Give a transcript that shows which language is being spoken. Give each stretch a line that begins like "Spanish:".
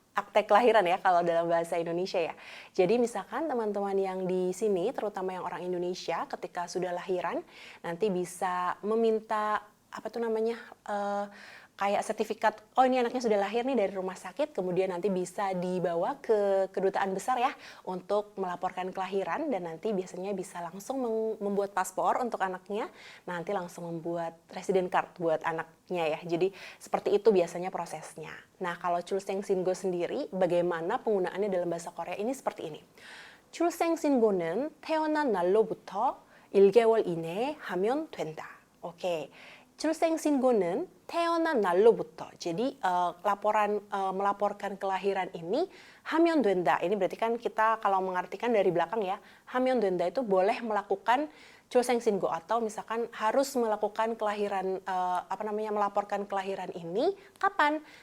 Indonesian: Akte kelahiran ya kalau dalam bahasa Indonesia ya. Jadi misalkan teman-teman yang di sini, terutama yang orang Indonesia, ketika sudah lahiran, nanti bisa meminta apa tuh namanya, kayak sertifikat, oh ini anaknya sudah lahir nih dari rumah sakit, kemudian nanti bisa dibawa ke kedutaan besar ya untuk melaporkan kelahiran, dan nanti biasanya bisa langsung membuat paspor untuk anaknya, nanti langsung membuat resident card buat anaknya ya. Jadi seperti itu biasanya prosesnya. Nah, kalau Chulseng Singo sendiri, bagaimana penggunaannya dalam bahasa Korea ini seperti ini.
Korean: Chulseng Singo는 태어난 날로부터 1개월 이내에 하면 된다.
Indonesian: Oke.
Korean: 출생 신고는 태어난 날로부터.
Indonesian: Jadi melaporkan kelahiran ini
Korean: 하면 된다.
Indonesian: Ini berarti kan kita kalau mengartikan dari belakang ya,
Korean: 하면 된다
Indonesian: itu boleh melakukan
Korean: 출생 신고
Indonesian: atau misalkan harus melakukan kelahiran melaporkan kelahiran ini kapan?